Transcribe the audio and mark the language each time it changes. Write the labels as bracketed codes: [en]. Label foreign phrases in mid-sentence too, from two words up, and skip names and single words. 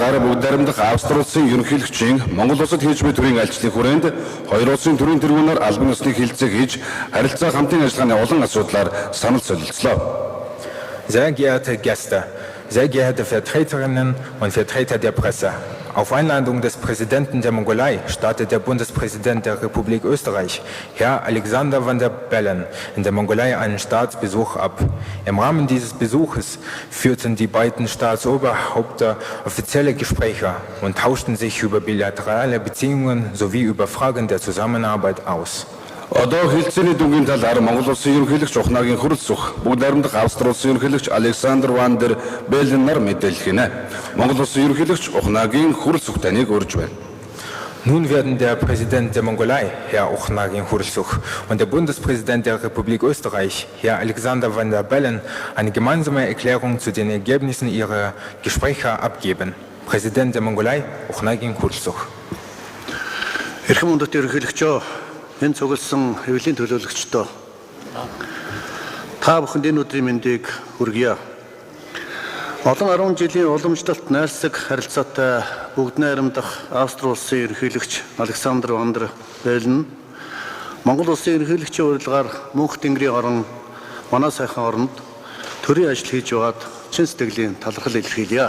[mn] гараа бүгд найрамдах Австри улсын ерөнхийлөгчийн Монгол улсад хийж буй төрийн айлчлалын хүрээнд хоёр улсын төрийн тэргүүнээр албан ёсны хилцээг хийж харилцаа хамтын ажиллагааны олон асуудлаар санал солилцлоо. [de] Sehr geehrte Gäste, sehr geehrte Vertreterinnen und Vertreter der Presse, auf Einladung des Präsidenten der Mongolei startet der Bundespräsident der Republik Österreich, Herr Alexander van der Bellen, in der Mongolei einen Staatsbesuch ab. Im Rahmen dieses Besuches führten die beiden Staatsoberhäupter offizielle Gespräche und tauschten sich über bilaterale Beziehungen sowie über Fragen der Zusammenarbeit aus. [mn] Одоо хилцээний дүнгийн талаар Монгол улсын ерөнхийлөгч Ухнагийн хурц сух бүгд найрамдах Австри улсын ерөнхийлөгч Александр ван дер Беллен нар мэдээлэх гинэ. Монгол улсын ерөнхийлөгч Ухнагийн хурц сух таныг урьж байна. [de] Nun werden der Präsident der Mongolei, Herr Uchnagin Khurelsuch, und der Bundespräsident der Republik Österreich, Herr Alexander van der Bellen, eine gemeinsame Erklärung zu den Ergebnissen ihrer Gespräche abgeben. Präsident der Mongolei, Uchnagin Khurelsuch. [mn] Энэ цугласан хэвлэлийн төлөөлөгчдөө та бүхэнд энэ өдрийн мэндийг хүргье. Олон 10 жилийн уламжлалт найрсаг харилцаатай бүгд найрамдах Австри улсын ерөнхийлөгч Александр ван дер Беллен Монгол улсын ерөнхийлөгчийн урилгаар мөнх тэнгэрийн орон манай сайхан оронд төрийн ажил хийж байгаад чин сэтгэлийн талархал илэрхийлье.